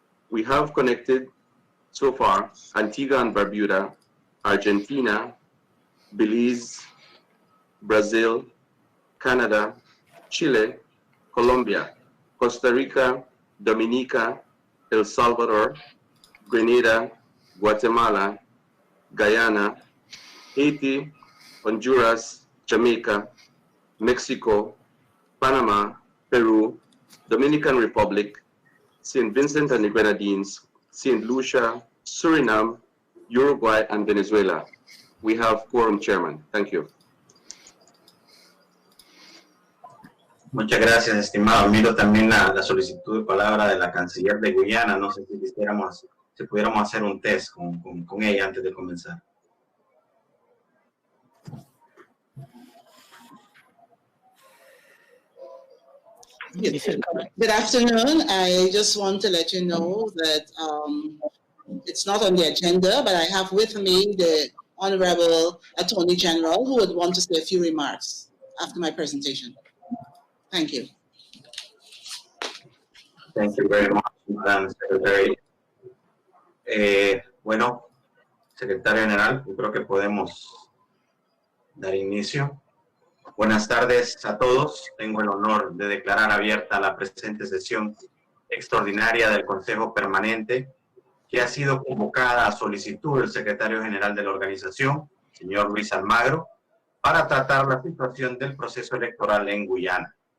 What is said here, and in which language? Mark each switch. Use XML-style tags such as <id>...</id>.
<en>We have connected so far Antigua and Barbuda, Argentina, Belize, Brazil, Canada, Chile, Colombia, Costa Rica, Dominica, El Salvador, Grenada, Guatemala, Guyana, Haiti, Honduras, Jamaica, Mexico, Panama, Peru, Dominican Republic, St. Vincent and the Grenadines, St. Lucia, Suriname, Uruguay, and Venezuela. We have quorum, Chairman. Thank you.</en> <es>Muchas gracias, estimado. Miro también la solicitud de palabra de la canciller de Guyana. No sé si pudiéramos hacer un test con ella antes de comenzar.</es> <en>Good afternoon. I just want to let you know that it's not on the agenda, but I have with me the Honorable Attorney General who would want to say a few remarks after my presentation. Thank you. Thank you very much, Madam Secretary.</en> <es>Bueno, Secretario General, yo creo que podemos dar inicio. Buenas tardes a todos. Tengo el honor de declarar abierta la presente sesión extraordinaria del Consejo Permanente, que ha sido convocada a solicitud del Secretario General de la organización, señor Luis Almagro, para tratar la situación del proceso electoral en Guyana.</es>